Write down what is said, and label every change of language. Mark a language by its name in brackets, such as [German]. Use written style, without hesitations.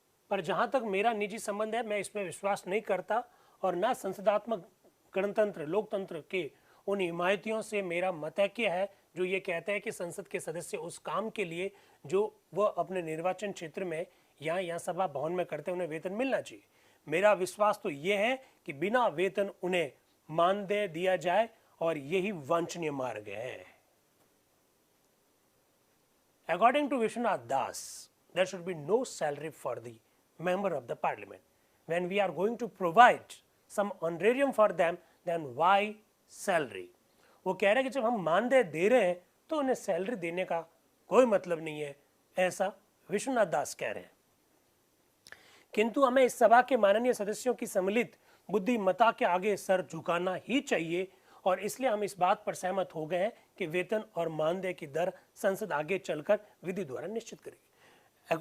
[Hindi] पर जहां तक मेरा निजी संबंध है मैं इसमें विश्वास नहीं करता, और ना संसदात्मक गणतंत्र लोकतंत्र के उन हिमायतियों से मेरा मतैक्य है जो ये कहते हैं कि संसद के सदस्य उस काम के लिए जो वह अपने निर्वाचन क्षेत्र में या सभा भवन में करते हैं उन्हें वेतन मिलना चाहिए। मेरा विश्वास तो ये है कि बिना वेतन उन्हें मानदेय दिया जाए, और यही वांछनीय मार्ग है। [English] According to Vishwanath Das, there should be no salary for the member of the parliament. When we are going to provide some honorarium for them, then why salary? [Hindi] वो कह रहे हैं कि जब हम मानदेय दे रहे हैं तो उन्हें सैलरी देने का कोई मतलब नहीं है, ऐसा विश्वनाथ दास कह रहे हैं। किंतु हमें इस सभा के माननीय सदस्यों की सम्मिलित बुद्धिमत्ता के आगे सर झुकाना ही चाहिए, और इसलिए हम इस बात पर सहमत हो गए हैं कि वेतन और मानदेय की दर संसद आगे चलकर विधि द्वारा निश्चित करेगी।